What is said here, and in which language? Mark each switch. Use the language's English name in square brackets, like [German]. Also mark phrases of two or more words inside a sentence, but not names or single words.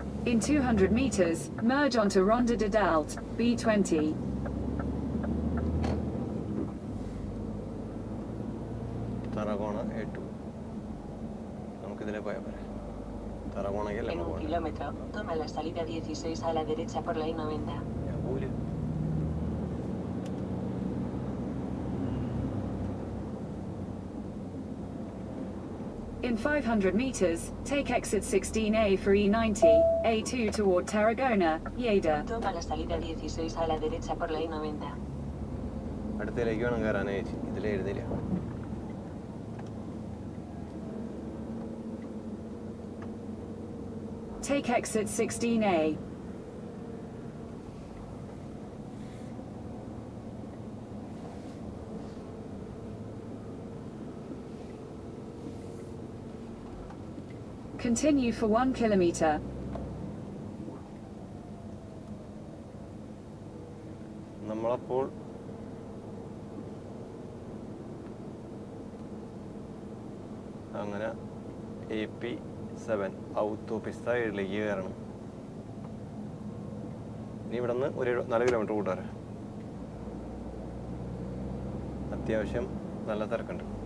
[English] In 200 meters, merge onto Ronda de Dalt, B20. Tarragona A2. [Malayalam] നമുക്കിതിലെ പോയാൽ പോരെ. Tarragona-ക്ക് അല്ലേ [Spanish] En [Malayalam] നമ്മൾ [Spanish] 1 [Malayalam] പോകേണ്ടത്? [Spanish] kilómetro, toma la salida 16 a la derecha por la I-90. [Malayalam] ഞാൻ പോവില്ല. [English] In 500 meters, take exit 16A for E90, A2 toward Tarragona, Lleida. [Spanish] Toma la salida 16 a la derecha por la I-90. [Malayalam] അടുത്തതിലേക്ക് വേണം കയറാനേ ചേച്ചി. ഇതിൽ എഴുതില്ല. [English] Take exit 16A. Continue for 1 kilometer. [Malayalam] നമ്മളപ്പോൾ അങ്ങനെ AP7 ഔത്തോപിസ്ത 7ലേക്ക് കയറണം. ഇനി ഇവിടെ നിന്ന് ഒരു 4 കിലോമീറ്റർ കൂട്ടാറ്. അത്യാവശ്യം നല്ല തിരക്കുണ്ട്.